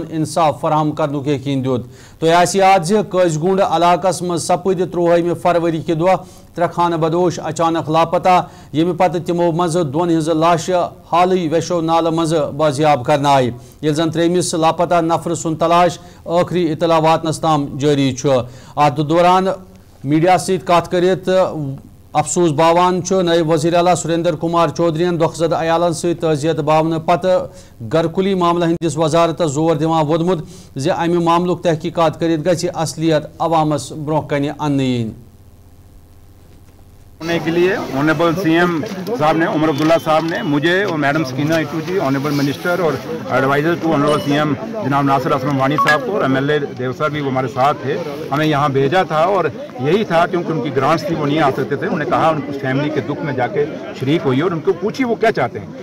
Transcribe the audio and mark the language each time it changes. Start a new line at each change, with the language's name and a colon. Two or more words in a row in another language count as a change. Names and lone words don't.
Kashmiri: انصاف فراہم کرنک یقین دیت تو یاد قز گونڈ علاقس مز سپد 30 فروری کہ دہ ترے خانہ بدوش اچانک لاپتہ یم پتہ تمو مز دون ہز لاش حالی ویشو نالہ مز بازیاب کرنا آئی یل زن تریمس لاپتہ نفر سن تلاش آخری اطلاع واتنس تام جاری ات دوران میڈیا ست کت کرت افسوس باوان نائب وزیر اعلیٰ سریندر کمار چودھرین دکھ عیالن ست تعزیت باون پتہ گھرکلی معاملہ ہندس وزارتس زور دِوان وودمت زِ امہ معاملک تحقیقات کرت گژھِ اصلیت عوامس برونٛہہ کنہِ اننہٕ یِنۍ
Urdu: ہونے کے لیے
English: Honourable CM
Urdu: صاحب نے عمر عبداللہ صاحب نے مجھے اور میڈم سکینہ یتو جی
English: Honourable Minister
Urdu: اور
English: Advisor to Honourable CM
Urdu: جناب ناصر اسلم وانی صاحب کو اور ایم ایل اے دیوسر بھی وہ ہمارے ساتھ تھے ہمیں یہاں بھیجا تھا اور یہی تھا کیونکہ ان کی گرانٹس تھی وہ نہیں آ سکتے تھے انہوں نے کہا ان کو فیملی کے دکھ میں جا کے شریک ہوئی اور ان کو پوچھی وہ کیا چاہتے ہیں